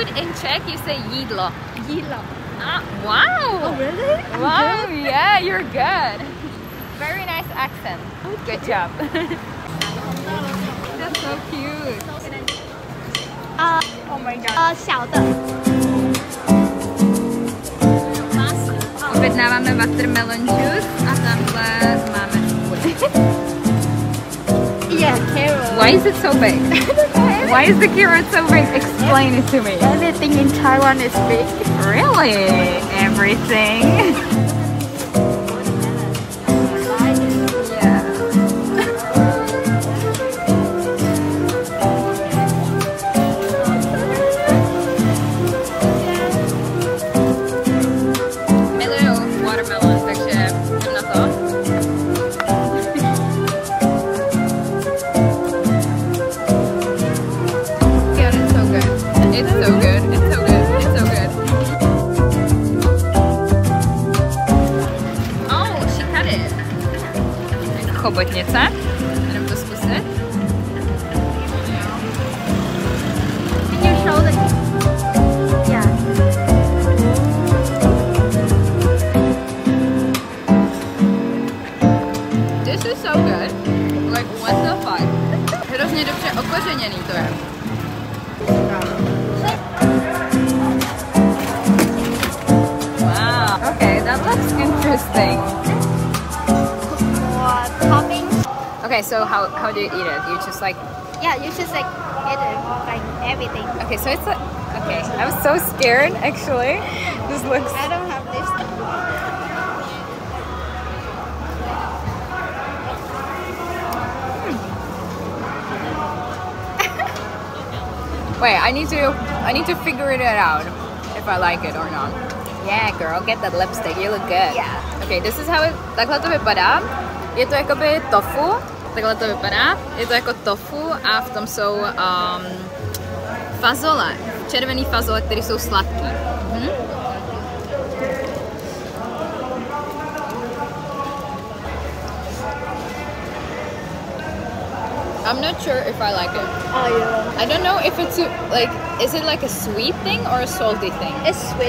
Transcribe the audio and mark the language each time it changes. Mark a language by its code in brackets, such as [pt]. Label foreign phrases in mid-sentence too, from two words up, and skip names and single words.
[en] in Czech you say jídlo. Jídlo. Ah, wow! Oh, really? Wow, yeah, you're good. Very nice accent. Good job. That's so cute. Oh my god. [zh] 小的。 [cs] Objednáváme [en] watermelon juice [cs] a tamhle máme food. [en] Yeah, carrot. Why is it so big? Why is the carrot so big? Explain it to me. Everything in Taiwan is big. Really? Everything? Yeah. [cs] Miluju watermelon, takže jdem na to. [en] God, it's so good. It's so good. It's so good. It's so good. Oh, she cut it. [cs] Chobotnice. Jdem to zkusit. [en] Can you show the... Yeah. This is so good. Like, what the fuck? [cs] Hrozně dobře okořeněný to je. [en] Wow. Okay, that looks interesting. More toppings. Okay, so how do you eat it? You just like... Yeah, you just like eat it more like everything. Okay, so it's like... Okay, I was so scared, actually. This looks... I don't have this. Wait, I need to figure it out if I like it or not. Yeah, girl, get that lipstick. You look good. Yeah. Okay, this is how it, [cs] takhle to vypadá. Je to jakoby tofu. Takhle to vypadá. Je to jako tofu a v tom jsou fazole. Červený fazole, které jsou sladký. [en] I'm not sure if I like it. Oh yeah. I don't know if it's like, is it like a sweet thing or a salty thing? It's sweet.